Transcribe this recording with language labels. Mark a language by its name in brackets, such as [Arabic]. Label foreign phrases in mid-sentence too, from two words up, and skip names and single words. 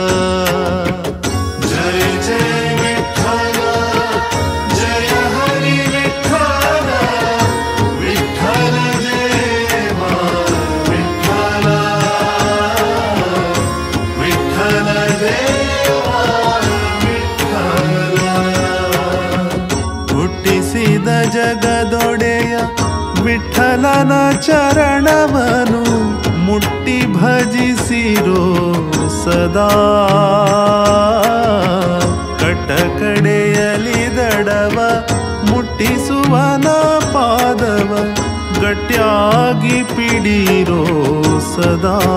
[Marathi] जय जय विठ्ठल जय हरि विठ्ठल विठ्ठल देवा विठ्ठल विठ्ठल देवा विठ्ठल। [Kannada] ಹುಟ್ಟಿಸಿದ ಜಗದೊಡೆಯ ವಿಠ್ಠಲನ ಚರಣವನು ಮುಟ್ಟಿ ಭಜಿಸಿರೋ ಸದಾ ಕಟಕಡೆಯಲಿ ದಡವ ಮುಟ್ಟಿಸುವನ ಪಾದವ ಗಟ್ಟಿಯಾಗಿ ಪಿಡಿರೋ ಸದಾ।